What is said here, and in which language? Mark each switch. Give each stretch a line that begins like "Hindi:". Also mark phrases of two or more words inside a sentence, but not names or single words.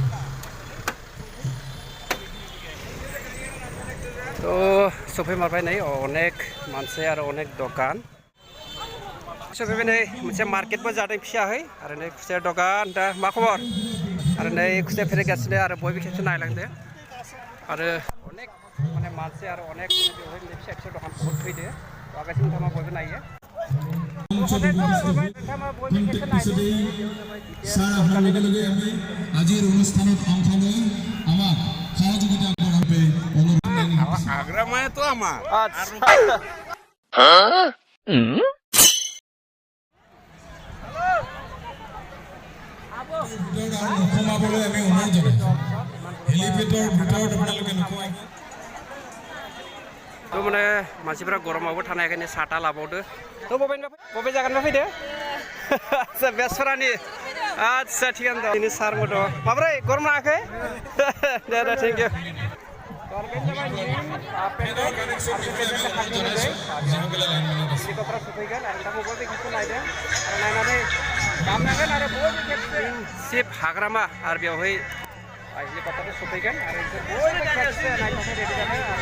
Bodo: थ' सफैमारबाय नै अनेक मानसि आरो अनेक दखान सफैबाय नै मोनसे मार्केटबो जादों फिसाहै आरो नै खुसेर दखान दा मा खबर आरो नै खुसेर फेरेगासिनो आरो बयबो खेबसे नायलांदो आरो अनेक माने मानसि आरो अनेक बेवहाय फिसा फिसा दखान बहुत फैदो आगासिनो नोंथाङा बयबो नायो
Assamese: সাৰ অহাৰ লগে লগে আমি আজিৰ অনুষ্ঠানত অংশ লৈ আমাক সহযোগিতা কৰাৰ বাবে অনুৰোধ আগ্রামায় তো আমার নোসোমাবলৈ আমি অনুৰোধ জনাইছোঁ হেলিপেডৰ ভিতৰত আপোনালোকে নোসোমাই
Bodo: थ' माने मानसिफ्रा गरमावबो थानो हायाखै साथा लाबावदो थ' बबे जायगानिफ्राय फैदो आच्छा बेसरानि आच्छा थिगानो दं दिनै सारबो दं माब्रै गरम नाङाखै दे दे
English: Thank you
Bodo: सिप हाग्रामा आरो बेवहाय हेलिकप्टार सफैगोन आरो बयबो खेबसे नायनो थाखाय रेडि जाबाय